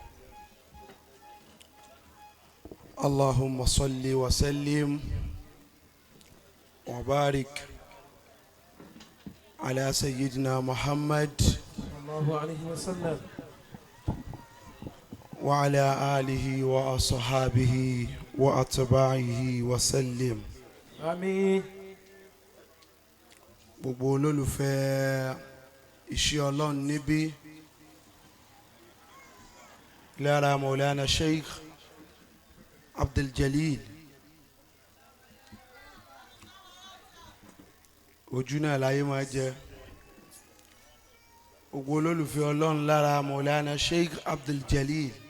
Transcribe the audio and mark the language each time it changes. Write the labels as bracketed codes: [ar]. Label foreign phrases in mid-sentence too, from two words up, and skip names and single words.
[ar] اللهم صل وسلم وبارك على سيدنا محمد صلى الله عليه وسلم وعلى آله وأصحابه وأتباعه وسلم. آمين. [yo] gbogbo olólùfẹ́ iṣẹ́ Ọlọ́run níbí lára Maulana Sheikh Abdul Jalil ojú náà láyé máa jẹ gbogbo olólùfẹ́ Ọlọ́run lára Maulana Sheikh Abdul Jalil.